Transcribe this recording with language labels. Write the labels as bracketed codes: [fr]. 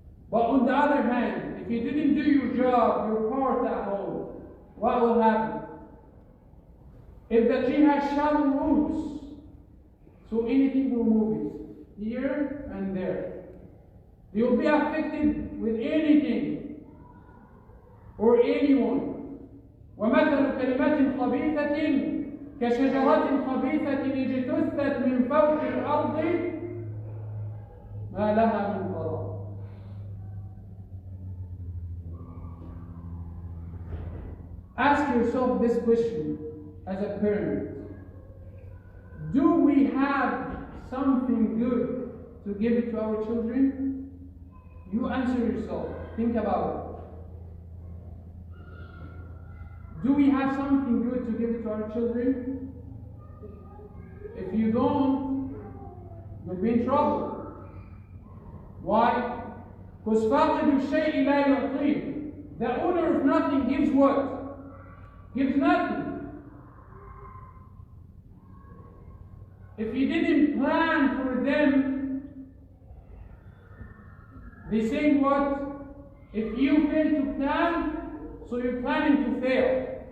[en] But on the other hand, if you didn't do your job, your part at home, what will happen? If the tree has shallow roots, so anything will move it, here and there. You will be affected with anything or anyone. [ar] وَمَثَلُ كَلِمَةٍ خَبِيثَةٍ كشجرة خبيثة اجتثت من فوق الأرض ما لها من قرار. [en] Ask yourself this question as a parent. Do we have something good to give it to our children? You answer yourself. Think about it. Do we have something good to give it to our children? If you don't, you'll be in trouble. Why? [ar] Because فَاقِدُ الشَّيْءِ لَا يُعْطِيهِ. [en] The owner of nothing gives what? Gives nothing. If you didn't plan for them, they say what? If you fail to plan, so you're planning to fail.